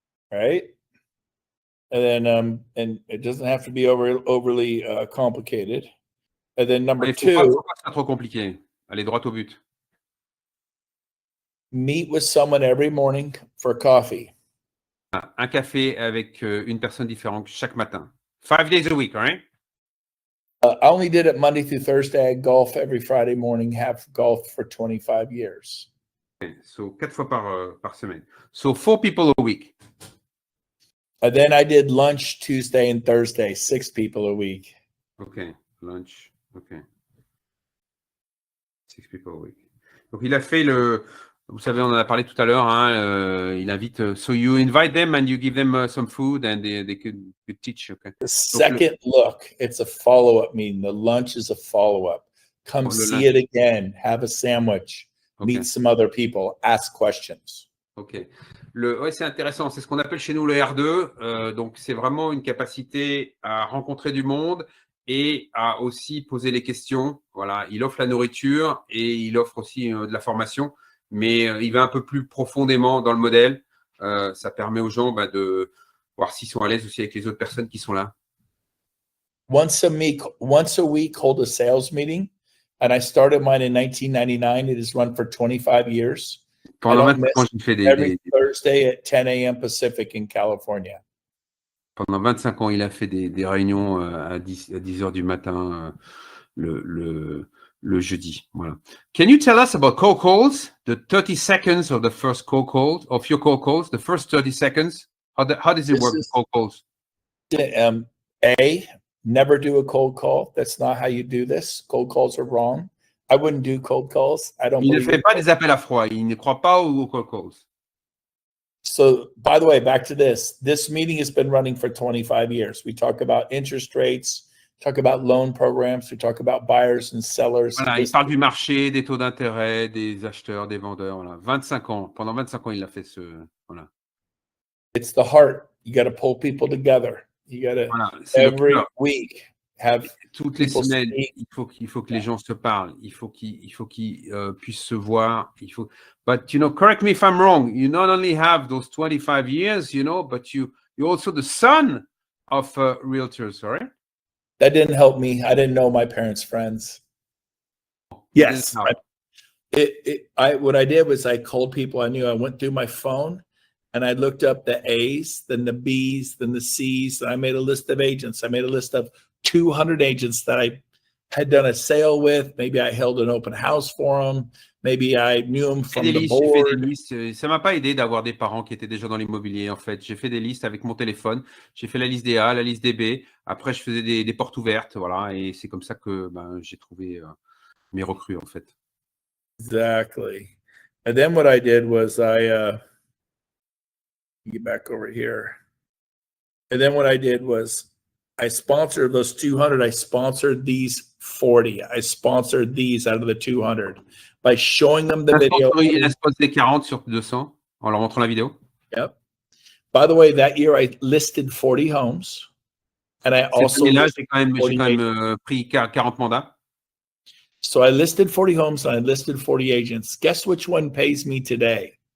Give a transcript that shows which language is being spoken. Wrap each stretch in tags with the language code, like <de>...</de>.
<en>Right? And then and it doesn't have to be overly complicated. And then number two,</en> <fr>faut pas que ça soit trop compliqué. Allez droit au but.</fr> <en>meet with someone every morning for coffee.</en> <fr>Un café avec une personne différente chaque matin.</fr> <en>5 days a week, right? I only did it Monday through Thursday. I golf every Friday morning, have golfed for 25 years. Okay, so 4</en> <fr>fois par semaine.</fr> <en>So 4 people a week. And then I did lunch Tuesday and Thursday, 6 people a week. Okay, lunch. Okay. 6 people a week.</en> <fr>Donc il a fait vous savez, on en a parlé tout à l'heure, hein, il invite,</fr> <en>so you invite them and you give them some food and they could teach. Okay. The second look, it's a follow-up meeting. The lunch is a follow-up. Come see it again, have a sandwich, meet some other people, ask questions. Ok.</en> <fr>Ouais, c'est intéressant. C'est ce qu'on appelle chez nous le R2. Donc, c'est vraiment une capacité à rencontrer du monde et à aussi poser les questions. Voilà, il offre la nourriture et il offre aussi de la formation, mais il va un peu plus profondément dans le modèle. Ça permet aux gens de voir s'ils sont à l'aise aussi avec les autres personnes qui sont là.</fr> <en>Once a week, hold a sales meeting. And I started mine in 1999. It has run for 25 years.</en> <fr>Pendant 25 ans, j'ai fait</fr> <en>every Thursday at 10 a.m. Pacific in California.</en> <fr>Pendant 25 ans, il a fait des réunions à 10 heures du matin le jeudi. Voilà.</fr> <en>Can you tell us about cold calls? The 30 seconds of the first cold calls, of your cold calls, the first 30 seconds. How does it work with cold calls? Never do a cold call. That's not how you do this. Cold calls are wrong. I wouldn't do cold calls.</en> <fr>Il ne fait pas des appels à froid. Il ne croit pas aux cold calls.</fr> <en>So, by the way, back to this. This meeting has been running for 25 years. We talk about interest rates, talk about loan programs, we talk about buyers and sellers.</en> <fr>Voilà, il parle du marché, des taux d'intérêt, des acheteurs, des vendeurs. Voilà. 25 ans. Pendant 25 ans, il a fait voilà.</fr> <en>It's the heart. You got to pull people together. You got to</en> <fr>Voilà, c'est le</fr> <en>every</en> <fr>cœur.</fr> <en>week have</en> <fr>Toutes les</fr> <en>people</en> <fr>semaines,</fr> <en>speak.</en> <fr>il faut que les gens se parlent. Il faut qu'ils puissent se voir.</fr> <en>But correct me if I'm wrong. You not only have those 25 years, but you're also the son of realtors, right? That didn't help me. I didn't know my parents' friends. Yes. What I did was I called people I knew. I went through my phone and I looked up the A's, then the B's, then the C's. And I made a list of agents. I made a list of 200 agents that I had done a sale with. Maybe I held an open house for them. Maybe I knew them from the board.</en> <fr>J'ai fait des listes. Ça m'a pas aidé d'avoir des parents qui étaient déjà dans l'immobilier, en fait. J'ai fait des listes avec mon téléphone. J'ai fait la liste des A, la liste des B. Après, je faisais des portes ouvertes, voilà. Et c'est comme ça que j'ai trouvé mes recrues, en fait.</fr> <en>Exactly. And then what I did was get back over here. And then what I did was I sponsored those 200. I sponsored these 40. I sponsored these out of the 200 by showing them the video.</en> <fr>Il a sponsorisé 40 sur 200 en leur montrant la vidéo.</fr> <en>Yep. By the way, that year I listed 40 homes. And I also</en> <fr>j'ai quand même pris 40 mandats.</fr> <en>So I listed 40 homes and I listed 40 agents. Guess which one pays me today?</en>